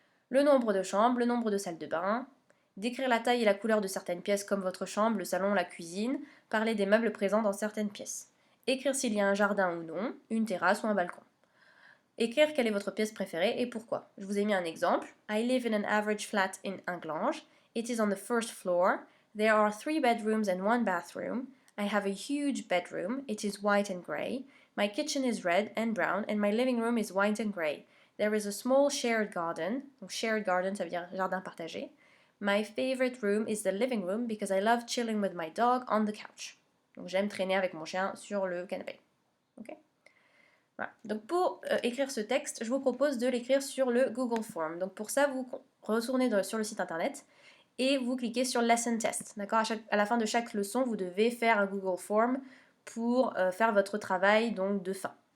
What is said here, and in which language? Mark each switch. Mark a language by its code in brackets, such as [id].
[fr] Le nombre de chambres, le nombre de salles de bain, décrire la taille et la couleur de certaines pièces comme votre chambre, le salon, la cuisine, parler des meubles présents dans certaines pièces. Écrire s'il y a un jardin ou non, une terrasse ou un balcon. Écrire quelle est votre pièce préférée et pourquoi. Je vous ai mis un exemple. [en] I live in an average flat in Inglange. It is on the first floor. There are 3 bedrooms and 1 bathroom. I have a huge bedroom. It is white and grey. My kitchen is red and brown and my living room is white and grey. There is a small shared garden. [fr] Donc shared garden, ça veut dire jardin partagé. [en] My favorite room is the living room because I love chilling with my dog on the couch. [fr] Donc j'aime traîner avec mon chien sur le canapé. Okay? Voilà. Donc pour écrire ce texte, je vous propose de l'écrire sur le Google Form. Donc pour ça, vous retournez sur le site internet et vous cliquez sur Lesson Test. D'accord, à la fin de chaque leçon, vous devez faire un Google Form pour faire votre travail donc, de fin.